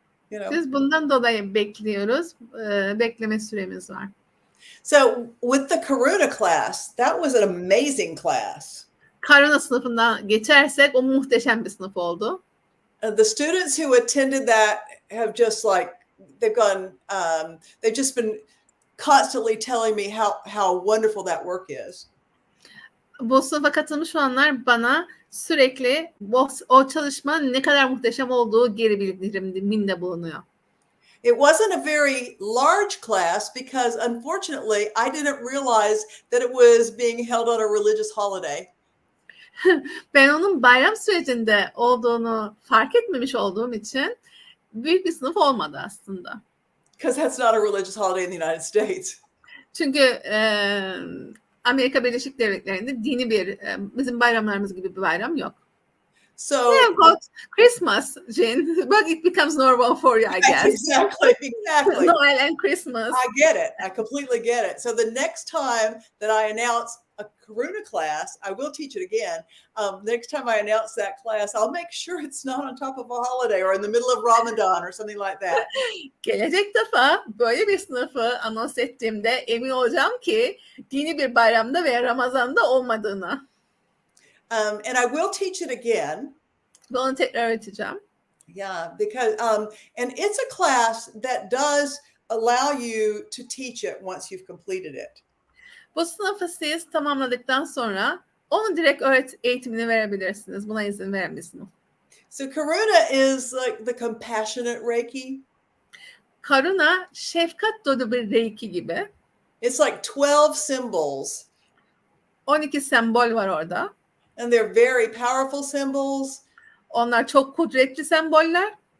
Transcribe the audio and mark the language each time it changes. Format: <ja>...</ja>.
<tr>Biz bundan dolayı bekliyoruz. Bekleme süremiz var.</tr> <en>So with the Karuna class, that was an amazing class.</en> <tr>Karuna sınıfından geçersek o muhteşem bir sınıf oldu.</tr> <en>The students who attended that have just like they've just been constantly telling me how wonderful that work is.</en> <tr>Bu sınıfa katılmış olanlar bana sürekli o çalışmanın ne kadar muhteşem olduğu geri bildiriminde bulunuyor.</tr> <en>It wasn't a very large class because unfortunately I didn't realize that it was being held on a religious holiday.</en> <tr>Ben onun bayram sürecinde olduğunu fark etmemiş olduğum için büyük bir sınıf olmadı aslında.</tr> <en>Because that's not a religious holiday in the United States.</en> <tr>Çünkü Amerika Birleşik Devletleri'nde dini bir bizim bayramlarımız gibi bir bayram yok.</tr> <en>So we have got Christmas, Jean, but it becomes normal for you, I guess. Exactly. Noel and Christmas. I get it. I completely get it. So the next time that I announce a Karuna class, I will teach it again. Next time I announce that class, I'll make sure it's not on top of a holiday or in the middle of Ramadan or something like that.</en> <tr>Gelecek defa böyle bir sınıfı anons ettiğimde emin olacağım ki dini bir bayramda veya Ramazan'da olmadığına.</tr> <en>And I will teach it again.</en> <tr>Ve onu tekrar öğreteceğim.</tr> <en>Yeah, because and it's a class that does allow you to teach it once you've completed it.</en> <tr>Bu sınıfı siz tamamladıktan sonra onu direkt eğitimini verebilirsiniz. Buna izin veren bir sınıf.</tr> <en>So Karuna is like the compassionate Reiki.</en> <tr>Karuna şefkat dolu bir Reiki gibi.</tr> <en>It's like 12 symbols.</en> <tr>12 sembol var orada.</tr> <en>And they're very powerful symbols.</en> <tr>Onlar çok kudretli semboller.</tr>